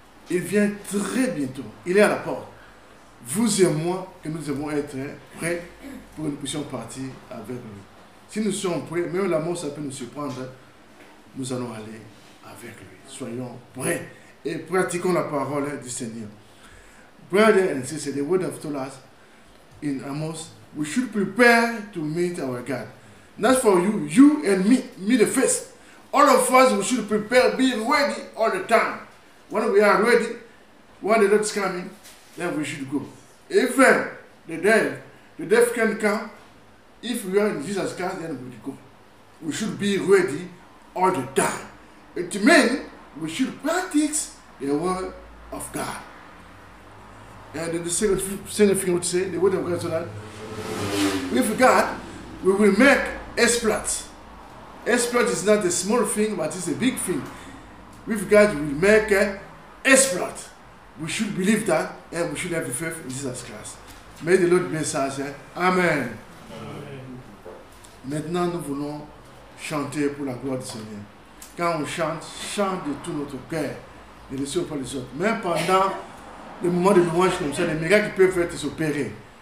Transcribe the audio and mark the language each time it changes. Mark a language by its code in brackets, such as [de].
[fr] Il vient très bientôt. Il est à la porte. Vous et moi, que nous devons être prêts pour que nous puissions partir avec lui. Si nous sommes prêts, même la mort, ça peut nous surprendre, nous allons aller avec lui. Soyons prêts et pratiquons la parole du Seigneur. [en] Brother and sister, the word of told us in Amos, we should prepare to meet our God. Not for you, you and me the first. All of us, we should prepare, be ready all the time. When we are ready, when the Lord is coming, then we should go. Even the death can come. If we are in Jesus Christ, then we will go. We should be ready all the time. It means we should practice the word of God. And the second thing would say, the word of God is that with God, we will make exploits. Exploit is not a small thing, but it's a big thing. With God, we will make exploit. We should believe that, and we should have the faith in Jesus Christ. May the Lord bless us. Amen. [fr] Maintenant, nous voulons chanter pour la gloire du Seigneur. Quand on chante, chante de tout notre cœur, ne laissez pas les autres. Même pendant les moments de louange comme ça, les miracles qui peuvent être s'opérer.